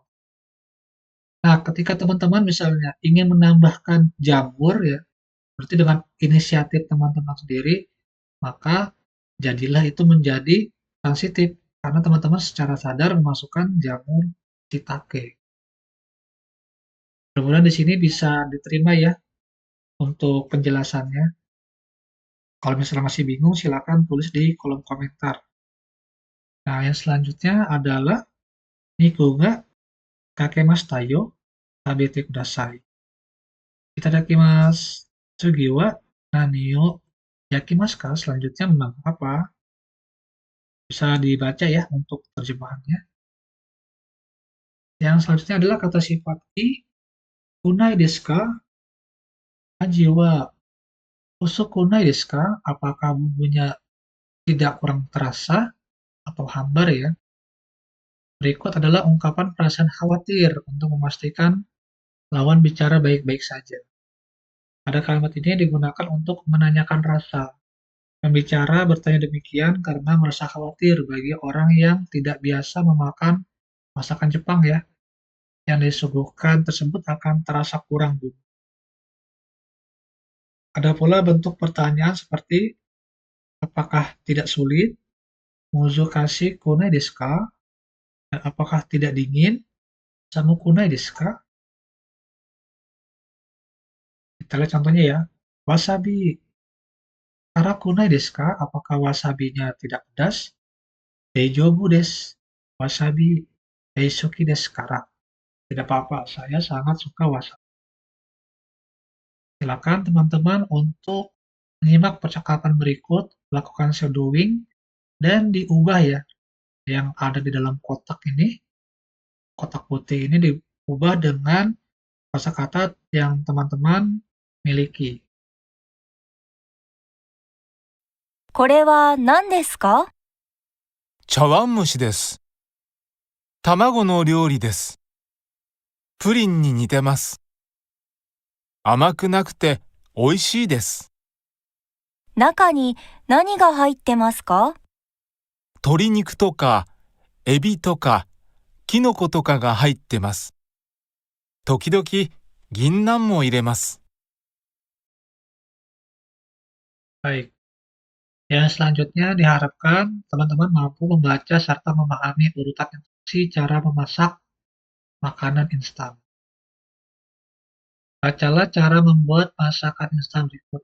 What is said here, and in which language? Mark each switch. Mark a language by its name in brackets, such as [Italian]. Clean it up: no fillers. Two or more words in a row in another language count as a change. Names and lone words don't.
[Indonesian] Nah, ketika teman-teman misalnya ingin menambahkan jamur ya, berarti dengan inisiatif teman-teman sendiri, maka jadilah itu menjadi transitif karena teman-teman secara sadar memasukkan jamur shiitake. Mudah-mudahan di sini bisa diterima ya untuk penjelasannya. Kalau misalnya masih bingung, silakan tulis di kolom komentar. Nah, yang selanjutnya adalah [Japanese] 肉がかけましたよ食べてください. Itadakimasu. 次は何を焼きますか? [Indonesian] Selanjutnya memang apa? Bisa dibaca ya untuk terjemahannya. Yang selanjutnya adalah kata sifat ki. [Japanese] くないですか？味は薄くないですか? [Indonesian] Apakah bumbunya tidak kurang terasa atau hambar ya? Berikut adalah ungkapan perasaan khawatir untuk memastikan lawan bicara baik-baik saja. Pada kalimat ini digunakan untuk menanyakan rasa. Pembicara bertanya demikian karena merasa khawatir bagi orang yang tidak biasa memakan masakan Jepang ya, yang disuguhkan tersebut akan terasa kurang bumbu. Ada pula bentuk pertanyaan seperti apakah tidak sulit, [Japanese] 難しくないですか? [Indonesian] Dan apakah tidak dingin, [Japanese] 寒くないですか? [Indonesian] Kita lihat contohnya ya. [Japanese] わさび、辛くないですか? [Indonesian] Apakah wasabinya tidak pedas? [Japanese] 大丈夫です。わさび大好きですから. [Indonesian] Tidak apa-apa, saya sangat suka wasabi. Silakan teman-teman untuk menyimak percakapan berikut, lakukan shadowing, dan diubah ya. Yang ada di dalam kotak ini, kotak putih ini diubah dengan kosakata yang teman-teman miliki. [Japanese] これは何ですか？茶碗蒸しです。卵の料理です。プリンに似てます。甘くなくて美味しいです。中に何が入ってますか？鶏肉とかエビとかキノコとかが入ってます。時々銀杏も入れます。 [Indonesian] Baik. Yang selanjutnya diharapkan teman-teman mampu membaca serta memahami urutan instruksi cara memasak makanan instan. Bacalah cara membuat masakan instan berikut.